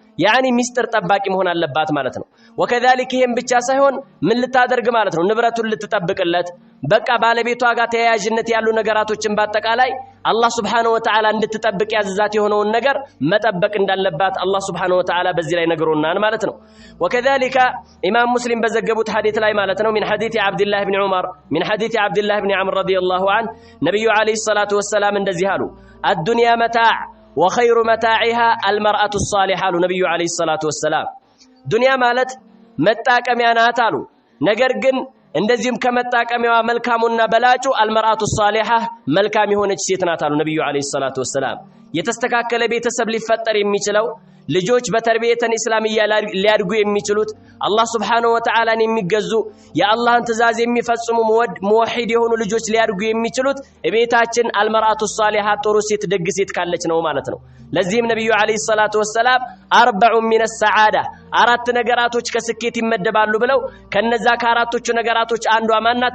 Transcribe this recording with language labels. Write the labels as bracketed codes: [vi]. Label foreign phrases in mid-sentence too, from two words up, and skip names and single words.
[am] ያኒ ሚስጥር ጠባቂ መሆን አለባት ማለት ነው። وكذلك ይሄን ብቻ ሳይሆን ምን ልታደርግ ማለት ነው? ንብረቱን ልትጠብቅለት በቃ ባለቤቷ ጋር ተያያዥነት ያሉ ነገራቶችን በአጠቃላይ አላህ [ar] سبحانه و [am] Ta'ala እንድትጠብቅ ያዘዛት የሆነውን ነገር መጠበቅ እንዳለባት አላህ Subhanahu Wa Ta'ala በዚህ ላይ ነግሮናል ማለት ነው። وكذلك ኢማም ሙስሊም በዘገቡት ሐዲስ ላይ ማለት ነው [ar] من حديث عبد الله بن عمر من حديث عبد الله بن عمرو رضي الله عنه [am] ነብዩ [ar] عليه الصلاة والسلام [am] እንደዚህ አሉ [ar] الدنيا متاع وخير متاعها المرأة الصالحة [am] ነብዩ [ar] عليه الصلاة والسلام [am] ዱንያ ማለት መጣቀሚያ ናት አሉ። ነገር ግን እንደዚህም ከመጣቀሚያዋ መልካሙና በላጩ [ar] المرأة الصالحة [am] መልካም የሆነች ሴት ናት አሉ ነብዩ [ar] عليه الصلاة والسلام። [am] የተስተካከለ ቤተሰብ ሊፈጠር የሚችለው ልጆች [ar] بتربية إسلامية [am] ሊያድጉ የሚችሉት አላህ [ar] سبحانه وتعالى [am] የሚገዙ የአላህን ትእዛዝ የሚፈጽሙ ሙወሂድ የሆኑ ልጆች ሊያድጉ የሚችሉት ቤታችን [ar] المرأة الصالحة [am] ጥሩ ሴት ደግ ሴት ካለች ነው ማለት ነው። ለዚህም ነብዩ [ar] عليه الصلاة والسلام [am] 40 [ar] من السعادة [am] አራት ነገራቶች ከስኬት ይመደባሉ ብለው ከነዛ ከአራቶቹ ነገራቶች አንዷ ማናት?